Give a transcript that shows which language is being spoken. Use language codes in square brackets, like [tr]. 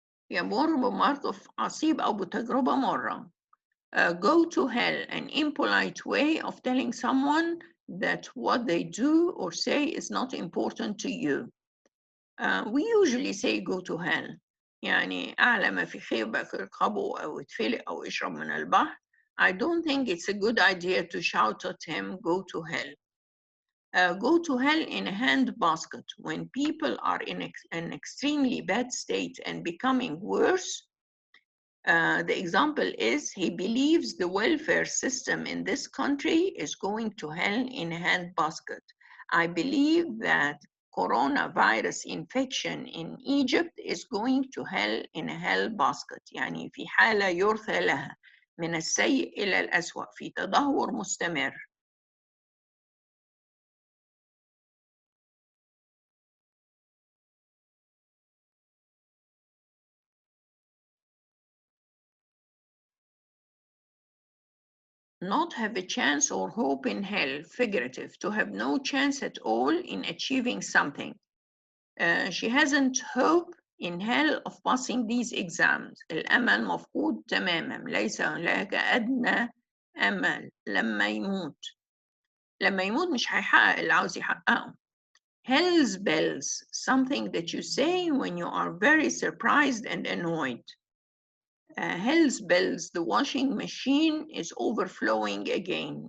[ar] يمر بموقف عصيب أو بتجربة مرة. [en] Go to hell, an impolite way of telling someone that what they do or say is not important to you. We usually say go to hell. [ar] يعني أعلى ما في خيبك ارقبه أو اتفلق أو اشرب من البحر. [en] I don't think it's a good idea to shout at him, go to hell. Go to hell in a handbasket. When people are in an extremely bad state and becoming worse, the example is he believes the welfare system in this country is going to hell in a handbasket. I believe that coronavirus infection in Egypt is going to hell in a hell basket. [ar] يعني في حالة يرثى لها من السيء إلى الأسوأ, في تدهور مستمر. [en] Not have a chance or hope in hell. Figurative, to have no chance at all in achieving something. She hasn't hope in hell of passing these exams. [ar] الأمل مفقود تماما, ليس هناك أدنى أمل. لما يموت مش هيحقق اللي عاوز يحققه. [en] Hell's bells, something that you say when you are very surprised and annoyed. Hell's bells, the washing machine is overflowing again.